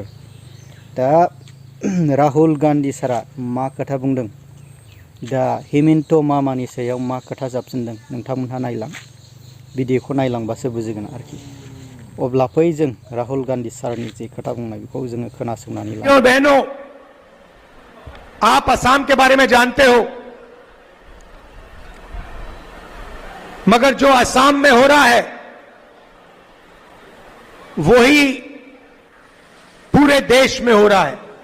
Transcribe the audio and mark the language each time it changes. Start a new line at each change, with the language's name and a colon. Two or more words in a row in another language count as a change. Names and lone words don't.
Bodo: दा राहुल गान्धी सारा मा खोथा बुंदों, दा हेमन्त मामानि सायाव मा खोथा जाबसिनदों नोंथांमोनहा नायलां, भिडिअखौ नायलांबासो बुजिगोन आरोखि। अब्ला फै जों राहुल गान्धी सारनि जे खोथा बुंनाय बेखौ जोङो खोनासंनानै ला।
Hindi: बहनों, आप असम के बारे में जानते हो, मगर जो असम में हो रहा है वही पूरे देश में हो रहा है।